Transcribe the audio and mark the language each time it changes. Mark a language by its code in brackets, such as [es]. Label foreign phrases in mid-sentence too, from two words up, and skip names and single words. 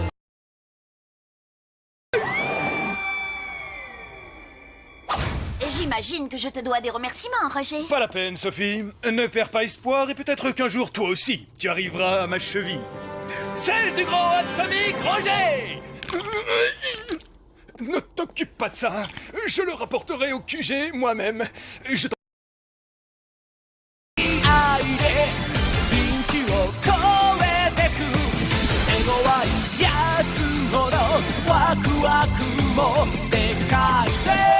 [fr] J'imagine que je te dois des remerciements, Roger. Pas la peine, Sophie. Ne perds pas espoir et peut-être qu'un jour, toi aussi, tu arriveras à ma cheville. Celle du grand atomique Roger. Ne t'occupe pas de ça. Je le rapporterai au QG moi-même. Je t'en... [ja] 愛でピンチを越えてく手強いやつほどワクワクもでかいぜ